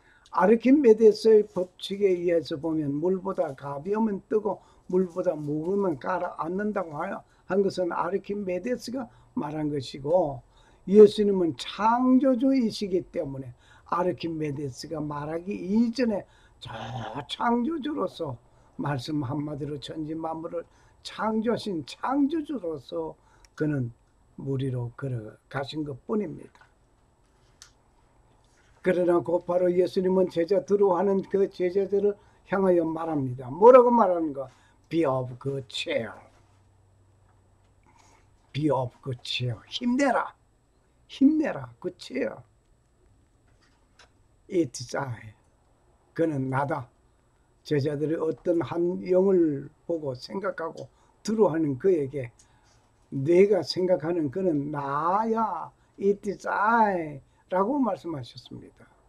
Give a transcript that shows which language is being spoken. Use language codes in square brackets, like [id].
[ko] 아르키메데스의 법칙에 의해서 보면 물보다 가벼우면 뜨고 물보다 무거우면 가라앉는다고 한 것은 아르키메데스가 말한 것이고, 예수님은 창조주이시기 때문에 아르키메데스가 말하기 이전에 저 창조주로서, 말씀 한마디로 천지 만물을 창조하신 창조주로서 그는 물 위로 걸어가신 것뿐입니다. 그러나 곧바로 예수님은 제자들로 하는 그 제자들을 향하여 말합니다. 뭐라고 말하는가? [en] Be of good cheer. Be of good cheer. [ko] 힘내라. 힘내라. [en] good cheer. It is I. [ko] 그는 나다. 제자들이 어떤 한 영을 보고 생각하고 두려워하는 그에게 내가 생각하는 그는 나야. [en] It is I. [ko] 라고 말씀하셨습니다.